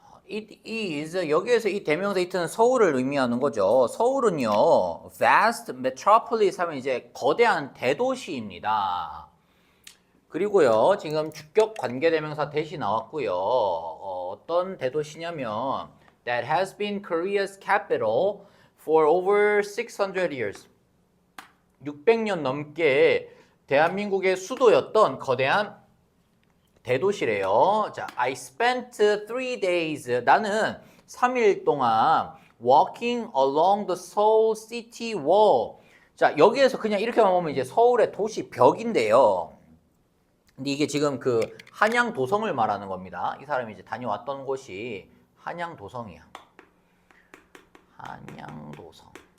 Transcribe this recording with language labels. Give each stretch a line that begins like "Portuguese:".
Korean: It is 여기에서 이 대명사 it는 서울을 의미하는 거죠. 서울은요, vast metropolis 하면 이제 거대한 대도시입니다. 그리고요, 지금 주격 관계대명사 대시 나왔고요.
English: 어떤 대도시냐면 that has been Korea's capital for over 600 years.
Korean: 600년 넘게 대한민국의 수도였던 거대한 대도시래요.
English: 자, I spent 3 days. 나는 3일 동안 walking along the Seoul city wall.
Korean: 자, 여기에서 그냥 이렇게만 보면 이제 서울의 도시 벽인데요. 근데 이게 지금 그 한양 도성을 말하는 겁니다. 이 사람이 이제 다녀왔던 곳이 한양 도성이야. 한양 도성.